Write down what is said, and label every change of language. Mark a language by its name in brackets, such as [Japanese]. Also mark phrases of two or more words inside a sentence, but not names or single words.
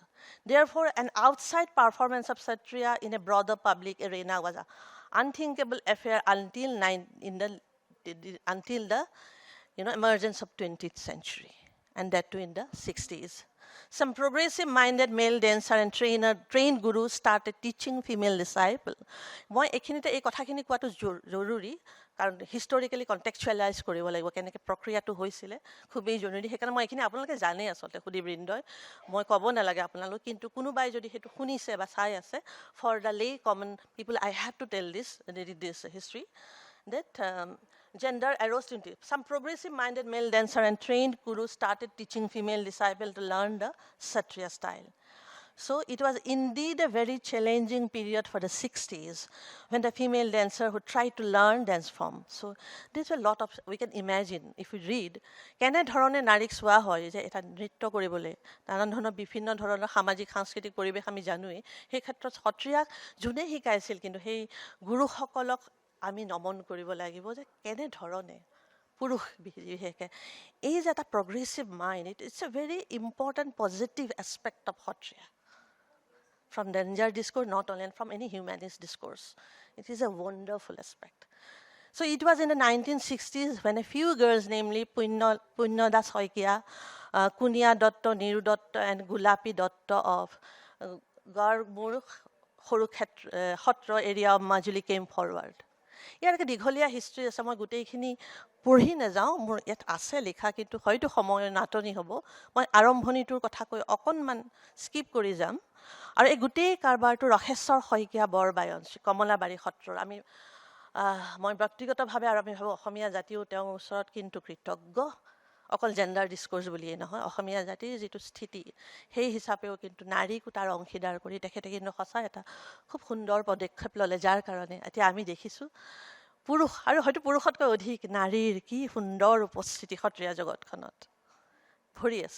[English] Therefore, an outside performance of Satriya in a broader public arena was an unthinkable affair until the emergence of 20th century, and that too in the 60s. Some progressive-minded male dancer and trained gurus started teaching female disciples. [Assamese] মই এইখিনিতে এই কথাখিনি কোৱাটো জৰুৰী, কাৰণ [English] historically contextualize [Assamese] কৰিব লাগিব, কেনেকৈ প্ৰক্ৰিয়াটো হৈছিলে, খুবেই জৰুৰী। সেইকাৰণে মই এইখিনি আপোনালোকে জানে আচলতে, সুদীবৃন্দই, মই ক'ব নালাগে আপোনালোক, কিন্তু কোনোবাই যদি সেইটো শুনিছে বা চাই আছে, [English] for the lay common people I have to tell this history that gender arose into it. Some progressive-minded male dancer and trained gurus started teaching female disciples to learn the Satriya style. So it was indeed a very challenging period for the 60s when the female dancer who tried to learn dance form. So there's a lot of, we can imagine, if we read, [Assamese] কেনে ধৰণে নাৰীক চোৱা হয় যে এটা নৃত্য কৰিবলৈ, নানান ধৰণৰ বিভিন্ন ধৰণৰ সামাজিক সাংস্কৃতিক পৰিৱেশ আমি জানোৱেই। সেই ক্ষেত্ৰত সত্ৰীয়াক যোনে শিকাইছিল, কিন্তু সেই গুৰুসকলক আমি নমন কৰিব লাগিব যে কেনেধৰণে পুৰুষ বিশেষকৈ এই যে এটা [English] progressive mind, it's a very important positive aspect of Satriya from danger discourse, not only, and from any humanist discourse. It is a wonderful aspect. So it was in the 1960s when a few girls, namely Punyoda Soikia, Kunia Dotto, Niru Dotto, and Gulapi Dotto of Garmur Hotra area of Majuli came forward. [Assamese] ইয়াৰ এটা দীঘলীয়া হিষ্ট্ৰী আছে, মই গোটেইখিনি পঢ়ি নাযাওঁ, মোৰ ইয়াত আছে লিখা, কিন্তু হয়তো সময়ৰ নাটনি হ'ব। মই আৰম্ভণিটোৰ কথা কৈ অকণমান স্কিপ কৰি যাম। আৰু এই গোটেই কাৰবাৰটো ৰসেশ্বৰ শইকীয়া বৰবায়ন, কমলাবাৰী সত্ৰৰ, মই ব্যক্তিগতভাৱে আৰু আমি ভাবোঁ অসমীয়া জাতিও তেওঁৰ ওচৰত কিন্তু কৃতজ্ঞ, অকল [English] gender discourse [Assamese] বুলিয়েই নহয়, অসমীয়া জাতিৰ যিটো স্থিতি, সেই হিচাপেও কিন্তু নাৰীকো তাৰ অংশীদাৰ কৰি তেখেতে কিন্তু সঁচা এটা খুব সুন্দৰ পদক্ষেপ ল'লে, যাৰ কাৰণে এতিয়া আমি দেখিছোঁ পুৰুষ, আৰু হয়তো পুৰুষতকৈ অধিক নাৰীৰ কি সুন্দৰ উপস্থিতি সত্ৰীয়া জগতখনত ভৰি আছে।